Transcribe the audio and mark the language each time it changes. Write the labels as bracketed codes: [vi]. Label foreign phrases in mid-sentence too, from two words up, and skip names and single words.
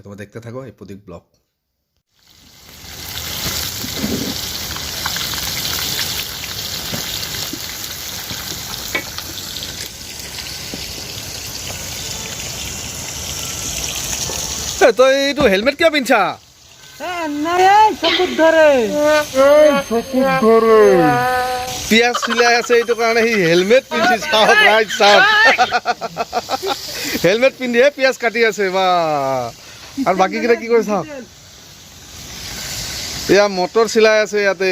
[bn] তোমরা দেখতে থাকো [as] এই প্রদীপ ব্লগ। তো এইটু হেলমেট কিয় পিন্ধছা? পিয়াজ চিলাই আছে, এইটো কাৰণে সি হেলমেট পিন্ধি চাওক, ৰাইট চাওক। হেলমেট পিন্ধিহে পিয়াজ কাটি আছে বা। আৰু বাকীকেইটা কি কৰি চাওক, এয়া মটৰ চিলাই আছে ইয়াতে।